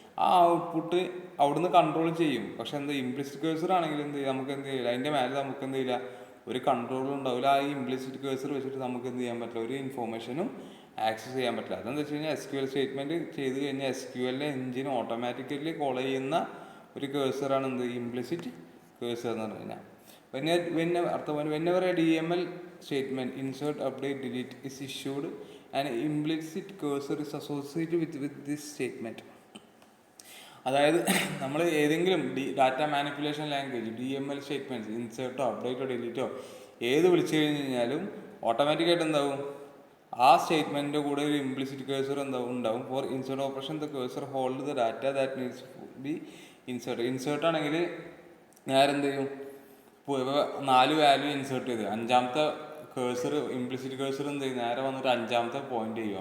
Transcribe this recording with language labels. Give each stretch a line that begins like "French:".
Malayalam: ആ ഔട്ട്പുട്ട് അവിടുന്ന് കൺട്രോൾ ചെയ്യും. പക്ഷെ എന്താ ഇംപ്ലിസിറ്റ് കേഴ്സർ ആണെങ്കിൽ എന്ത് ചെയ്യും, നമുക്ക് എന്ത് ചെയ്യില്ല, അതിൻ്റെ മേലെ നമുക്ക് എന്ത് ചെയ്യില്ല, ഒരു കൺട്രോളും ഉണ്ടാവില്ല. ആ ഇംപ്ലിസിറ്റ് കേഴ്സർ വെച്ചിട്ട് നമുക്ക് എന്ത് ചെയ്യാൻ പറ്റില്ല, ഒരു ഇൻഫോർമേഷനും ആക്സസ് ചെയ്യാൻ പറ്റില്ല. അതെന്താ വെച്ച് കഴിഞ്ഞാൽ SQL സ്റ്റേറ്റ്മെന്റ് ചെയ്ത് കഴിഞ്ഞാൽ SQL എഞ്ചിൻ ഓട്ടോമാറ്റിക്കലി കോൾ ചെയ്യുന്ന ഒരു കേഴ്സറാണ് എന്ത്, ഇംപ്ലിസിറ്റ് കേഴ്സർ എന്ന് പറഞ്ഞു കഴിഞ്ഞാൽ.
English: whenever a DML statement insert update delete is issued, an implicit cursor is associated with this statement.
Malayalam: അതായത് നമ്മൾ ഏതെങ്കിലും data manipulation language DML statements ഇൻസേർട്ടോ അപ്ഡേറ്റോ ഡിലീറ്റോ ഏത് വിളിച്ചു കഴിഞ്ഞ് കഴിഞ്ഞാലും ഓട്ടോമാറ്റിക്കായിട്ട് എന്താവും, ആ സ്റ്റേറ്റ്മെന്റിന്റെ കൂടെ ഒരു ഇംപ്ലിസിറ്റ് കേഴ്സർ ഉണ്ടാവും.
English: for insert operation the cursor hold the data that needs be insert
Malayalam: ആണെങ്കിൽ നേരെ എന്ത് ചെയ്യും, 4 വാല്യൂ ഇൻസേർട്ട് ചെയ്ത് അഞ്ചാമത്തെ കേഴ്സർ ഇംപ്ലിസിറ്റ് കേഴ്സർ എന്ത് ചെയ്യും, നേരെ വന്നിട്ട് അഞ്ചാമത്തെ പോയിന്റ് ചെയ്യും.